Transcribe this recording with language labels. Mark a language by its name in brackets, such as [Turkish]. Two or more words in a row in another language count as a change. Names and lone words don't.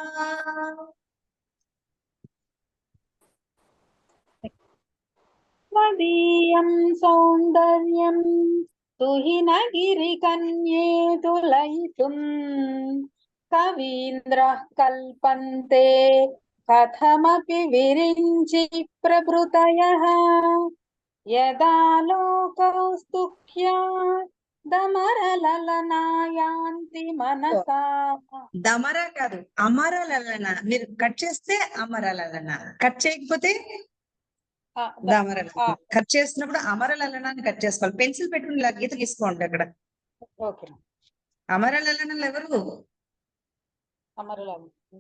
[Sanskrit] त्वदीयं सौन्दर्यं तुहिनगिरिकन्ये तुलयितुं कवीन्द्रः कल्पन्ते कथमपि विरिञ्चि प्रभृतयः यदा लोकौस्तुख्यादमरललनायान्ति मनसा। [Telugu] దమర కాదు, అమరలలన. మీరు కట్ చేస్తే అమరలలన, కట్ చేయకపోతే దమర. కట్ చేసినప్పుడు అమరలలన అని కట్ చేసుకోవాలి. పెన్సిల్ పెట్టుకుని ఇలా గీత గీసుకోండి అక్కడ. ఓకే. అమరలలనలు ఎవరు? అమరలలన